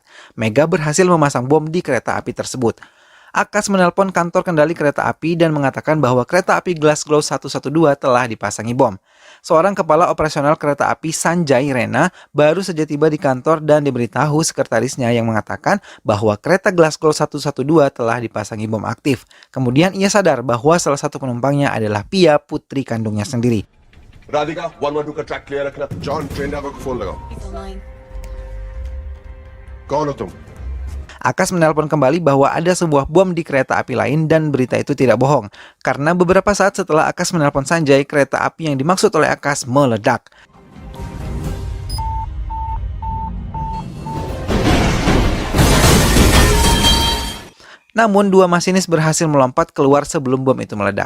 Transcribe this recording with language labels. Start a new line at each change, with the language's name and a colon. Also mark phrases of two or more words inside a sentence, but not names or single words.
Indonesian: Mega berhasil memasang bom di kereta api tersebut. Akash menelpon kantor kendali kereta api dan mengatakan bahwa kereta api Glasgow 112 telah dipasangi bom. Seorang kepala operasional kereta api Sanjay Rena baru saja tiba di kantor dan diberitahu sekretarisnya yang mengatakan bahwa kereta Glasgow 112 telah dipasangi bom aktif. Kemudian ia sadar bahwa salah satu penumpangnya adalah Pia, putri kandungnya sendiri.
Hindi: राधिका 112 का ट्रैक क्लियर रखना। जॉन ट्रेन ड्राइवर को फोन लगाओ। कौन हो तुम?
Indonesian: Akash menelpon kembali bahwa ada sebuah bom di kereta api lain dan berita itu tidak bohong. Karena beberapa saat setelah Akash menelpon Sanjay, kereta api yang dimaksud oleh Akash meledak. Namun dua masinis berhasil melompat keluar sebelum bom itu meledak.